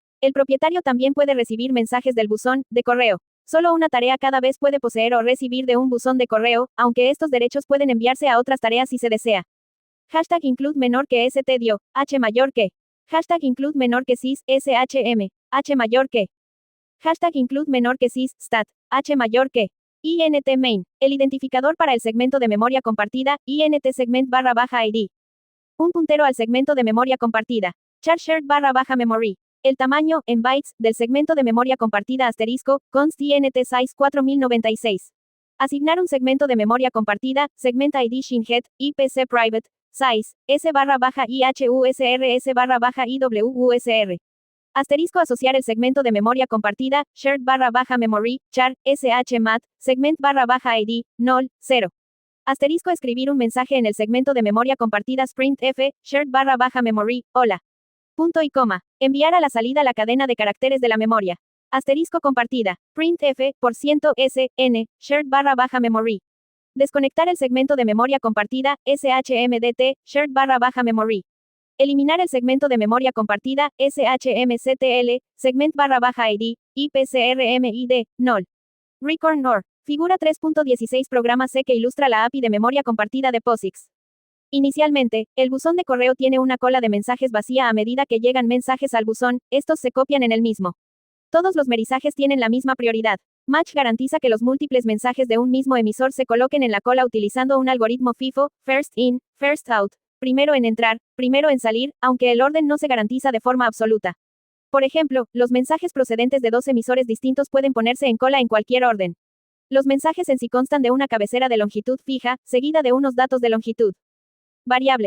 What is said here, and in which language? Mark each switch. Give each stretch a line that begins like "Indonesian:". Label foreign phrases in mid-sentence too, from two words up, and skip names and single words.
Spanish: El propietario también puede recibir mensajes del buzón, de correo. Solo una tarea cada vez puede poseer o recibir de un buzón de correo, aunque estos derechos pueden enviarse a otras tareas si se desea.
English: Hashtag include
Spanish: menor que st dio, h mayor que.
English: Hashtag include
Spanish: menor que sys, shm, h mayor que.
English: Hashtag include
Spanish: menor que sys, stat, h mayor que.
English: int main,
Spanish: el identificador para el segmento de memoria compartida,
English: int segment /id.
Spanish: Un puntero al segmento de memoria compartida.
English: Char shared /memory.
Spanish: El tamaño, en bytes, del segmento de memoria compartida asterisco,
English: const int size 4096.
Spanish: Asignar un segmento de memoria compartida,
English: segment id shinhead, ipc private, size, s/ihusr s/iwusr.
Spanish: Asterisco asociar el segmento de memoria compartida,
English: shared /memory, char, shmat, segment /id, null, 0.
Spanish: Asterisco escribir un mensaje en el segmento de memoria compartida sprintf,
English: shared /memory,
Spanish: hola. Punto y coma. Enviar a la salida la cadena de caracteres de la memoria. Asterisco compartida.
English: Printf, %s, n, shared /memory.
Spanish: Desconectar el segmento de memoria compartida, shmdt,
English: shared /memory.
Spanish: Eliminar el segmento de memoria compartida,
English: shmctl, segment /id, ipcrmid, null. Record NOR.
Spanish: Figura 3.16 Programa C que ilustra la API de memoria compartida de POSIX. Inicialmente, el buzón de correo tiene una cola de mensajes vacía a medida que llegan mensajes al buzón, estos se copian en el mismo. Todos los mensajes tienen la misma prioridad. Match garantiza que los múltiples mensajes de un mismo emisor se coloquen en la cola utilizando un algoritmo FIFO,
English: first in, first out,
Spanish: primero en entrar, primero en salir, aunque el orden no se garantiza de forma absoluta. Por ejemplo, los mensajes procedentes de dos emisores distintos pueden ponerse en cola en cualquier orden. Los mensajes en sí constan de una cabecera de longitud fija, seguida de unos datos de longitud variable.